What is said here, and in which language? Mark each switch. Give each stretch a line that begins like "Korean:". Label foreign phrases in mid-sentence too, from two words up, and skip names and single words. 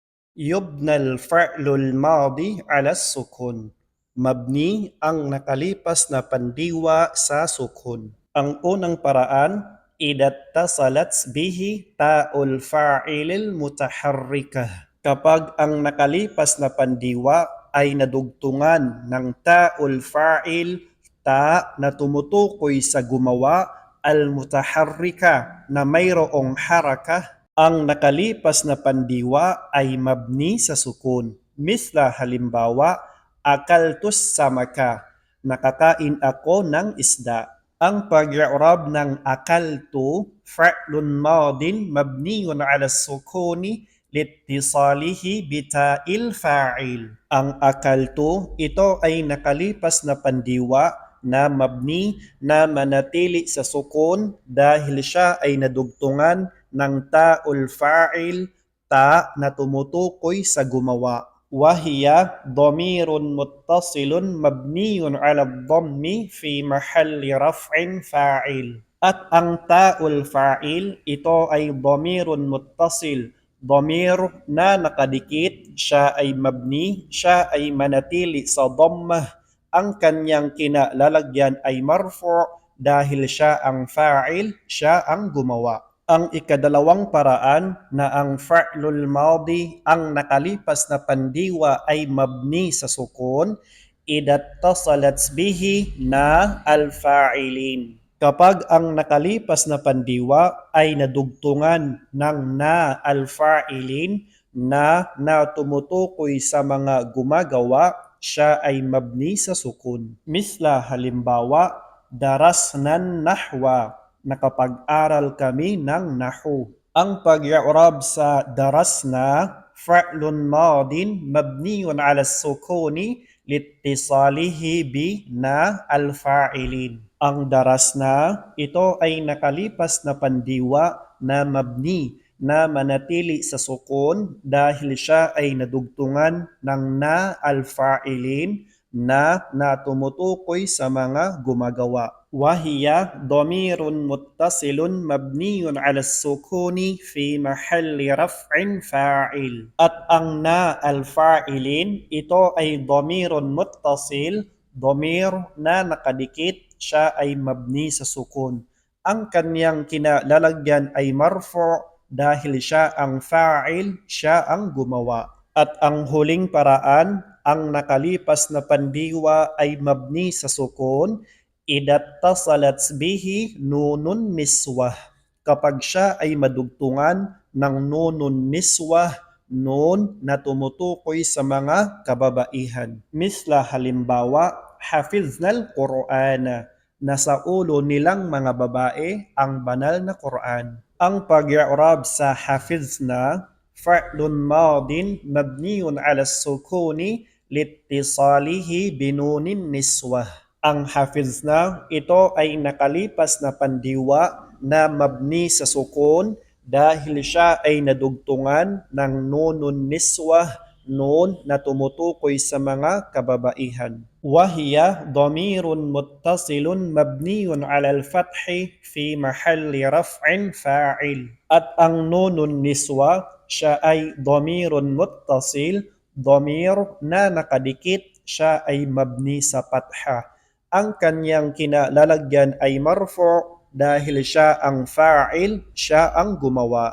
Arabic: يبنى الفعل الماضي على السكون.
Filipino: Mabni ang nakalipas na pandiwa sa sukun. Ang unang paraan,
Arabic: إذا اتصلت به تاء الفاعل المتحركة.
Filipino: Kapag ang nakalipas na pandiwa ay nadugtungan ng
Arabic: تاء الفاعل,
Filipino: ta na tumutukoy sa gumawa, al-mutaharrika na mayroong harakah, ang nakalipas na pandiwa ay mabni sa sukun. Misla halimbawa,
Arabic: أكلت السمكة,
Filipino: nakakain ako ng isda. Ang pag-i'rab ng akaltu,
Arabic: فعل ماض مبني على السكون لاتصاله بتاء الفاعل.
Filipino: Ang akaltu, ito ay nakalipas na pandiwa na mabni na manatili sa sukun dahil siya ay nadugtungan ng
Arabic: تاء الفاعل,
Filipino: ta na tumutukoy sa gumawa.
Arabic: وهي ضمير متصل مبني على الضم في محل رفع فاعل.
Filipino: At ang
Arabic: تاء الفاعل,
Filipino: ito ay
Arabic: ضمير متصل,
Filipino: dhamir na nakadikit, siya ay mabni, siya ay manatili sa dhammah. Ang kanyang kinalalagyan ay marfu' dahil siya ang fa'il, siya ang gumawa. Ang ikadalawang paraan na ang
Arabic: الفعل الماضي
Filipino: ang nakalipas na pandiwa ay mabni sa sukun,
Arabic: إذا اتصلت به نا الفاعلين.
Filipino: Kapag ang nakalipas na pandiwa ay nadugtungan ng
Arabic: نا الفاعلين
Filipino: na tumutukoy sa mga gumagawa, siya ay mabni sa sukun. Misla halimbawa,
Arabic: درسنا النحو,
Filipino: nakapag-aral kami ng nahu. Ang pag-i'rab sa darasna,
Arabic: فعل ماض مبني على السكون لاتصاله ب نا الفاعلين.
Filipino: Ang darasna, ito ay nakalipas na pandiwa na mabni na manatili sa sukun dahil siya ay nadugtungan ng
Arabic: نا الفاعلين
Filipino: na tumutukoy sa mga gumagawa.
Arabic: وهي ضمير متصل مبني على السكون في محل رفع فاعل.
Filipino: At ang
Arabic: نا الفاعلين,
Filipino: ito ay
Arabic: ضمير متصل,
Filipino: dhamir na nakadikit, siya ay mabni sa sukun. Ang kanyang kinalalagyan ay marfu' dahil siya ang fa'il, siya ang gumawa. At ang huling paraan, ang nakalipas na pandiwa ay mabni sa sukun,
Arabic: إذا اتصلت به نون النسوة.
Filipino: Kapag siya ay madugtungan ng
Arabic: نون النسوة,
Filipino: nun na tumutukoy sa mga kababaihan. Misla halimbawa,
Arabic: حفظن القرآن,
Filipino: nasa ulo nilang mga babae ang banal na Qur'an. Ang pag-i'rab sa hafizna,
Arabic: فعل ماض مبني على السكون لاتصاله بنون النسوة.
Filipino: Ang hafizna, ito ay nakalipas na pandiwa na mabni sa sukun dahil siya ay nadugtungan ng
Arabic: نون النسوة,
Filipino: nun na tumutukoy sa mga kababaihan.
Arabic: وهي ضمير متصل مبني على الفتح في محل رفع فاعل.
Filipino: At ang
Arabic: نون النسوة,
Filipino: siya ay
Arabic: ضمير متصل,
Filipino: dhamir na nakadikit, siya ay mabni sa patha. Ang kanyang kinalalagyan ay marfu' dahil siya ang fa'il, siya ang gumawa.